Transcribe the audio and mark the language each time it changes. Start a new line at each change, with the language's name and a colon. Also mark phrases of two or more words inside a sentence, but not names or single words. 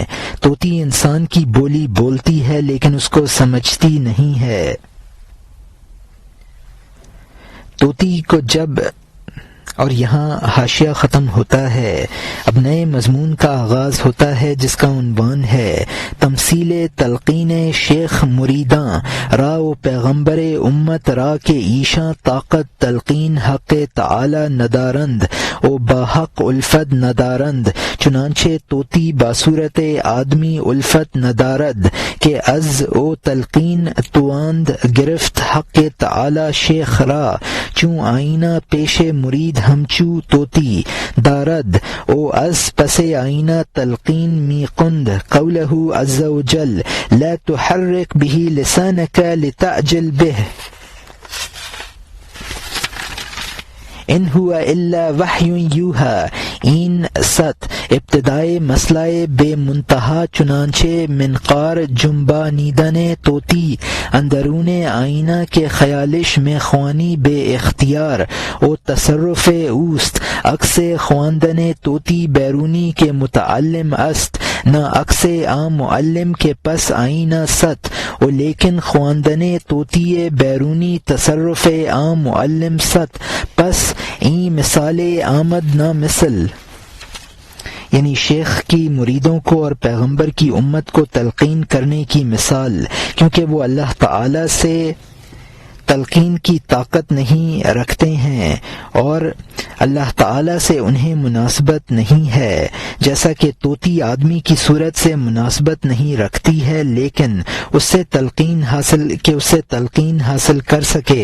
Urdu: طوطی انسان کی بولی بولتی ہے لیکن اس کو سمجھتی نہیں ہے۔ طوطی کو جب اور یہاں حاشیہ ختم ہوتا ہے، اب نئے مضمون کا آغاز ہوتا ہے جس کا عنوان ہے تمثیل
Persian: تلقین شیخ مریداں را و پیغمبر امت را کے ایشاں طاقت تلقین حق تعالی ندارند او باحق الفت ندارند، چنانچہ طوطی باصورت آدمی الفت ندارد کہ از او تلقین تواند گرفت حق تعالی شیخ را، چون آئینہ پیش مرید ہمچو طوطی دارد او از پس آئینہ تلقین می قند
Arabic: قولہ عز وجل لا تحرک به لسانک لتعجل به ان ہوا الا وحی یوحی۔
Persian: این ست ابتدائے مسئلہ بے منتہا، چنانچہ منقار جنبا نیدن طوطی اندرون آئینہ کے خیالش میں خوانی بے اختیار او تصرف اوست، عکس خواندن طوطی بیرونی کے متعلم است، نہ عکس عام معلم کے پس آئینہ ست او لیکن خواندن طوطی بیرونی تصرف عام معلم ست، پس این مثال آمد نہ مثل،
Urdu: یعنی شیخ کی مریدوں کو اور پیغمبر کی امت کو تلقین کرنے کی مثال، کیونکہ وہ اللہ تعالی سے تلقین کی طاقت نہیں رکھتے ہیں اور اللہ تعالی سے انہیں مناسبت نہیں ہے، جیسا کہ طوطی آدمی کی صورت سے مناسبت نہیں رکھتی ہے لیکن اس سے تلقین حاصل کر سکے۔